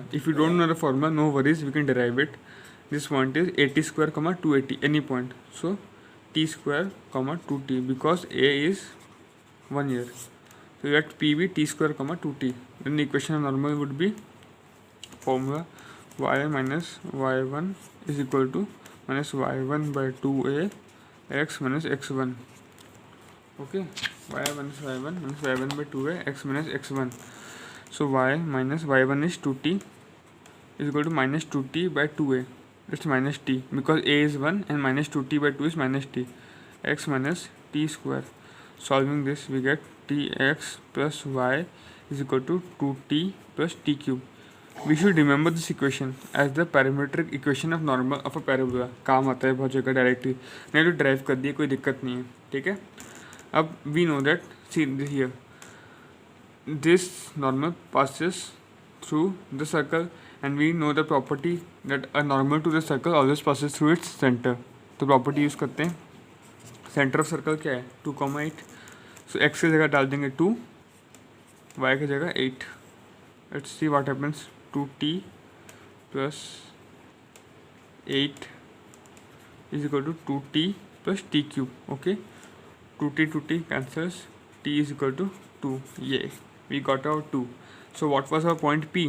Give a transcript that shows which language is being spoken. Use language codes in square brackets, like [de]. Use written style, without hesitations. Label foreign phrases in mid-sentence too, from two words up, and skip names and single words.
[en] If you don't know the formula, no worries, we can derive it. This point is 80 square, 280, any point. So t square, 2t, because a is 1 year. So let p be t square, 2t. Then the equation of normal would be formula y minus y1 is equal to minus y1 by 2a x minus x1. Okay, y minus y1 minus y1 by 2a x minus x1. So y minus y1 is 2t is equal to minus 2t by 2a. It's minus t because a is 1 and minus 2t by 2 is minus t. X minus t square. Solving this we get tx plus y is equal to 2t plus t cube. We should remember this equation as the parametric equation of normal of a parabola. [hi] काम आता है बहुत जगह डायरेक्टली, नहीं तो ड्राइव कर दिए, कोई दिक्कत नहीं है. ठीक है. [en] अब we know that, see here, this normal passes through the circle and we know the property that a normal to the circle always passes through its center. [hi] तो [en] property use [hi] करते हैं. [en] center of circle [hi] क्या है [en] 2,8. [hi] सो x की जगह डाल देंगे 2, y की जगह 8. [en] let's see what happens. 2t plus 8 is equal to 2t plus t cube. Okay, 2t cancels, t is equal to 2. Yay, we got our 2. So what was our point P?